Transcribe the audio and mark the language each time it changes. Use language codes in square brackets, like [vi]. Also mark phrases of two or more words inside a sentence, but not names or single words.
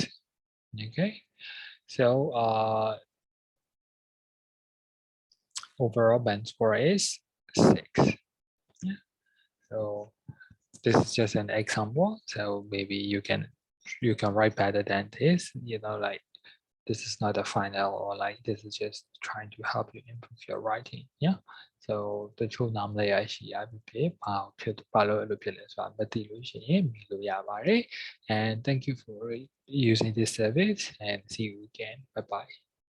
[en] Okay, so overall band score is 6. Yeah, so this is just an example, so maybe you can write better than this, you know, like this is not a final or like this is just trying to help you improve your writing. Yeah, so [my] တချို့နားမလဲရရှိရဖြစ်ဘာလို့အဲ့လိုဖြစ်လဲဆိုတာမသိလို့ရှိရင်မေးလို့ရပါတယ် [en] and thank you for using this service and see you again. Bye bye.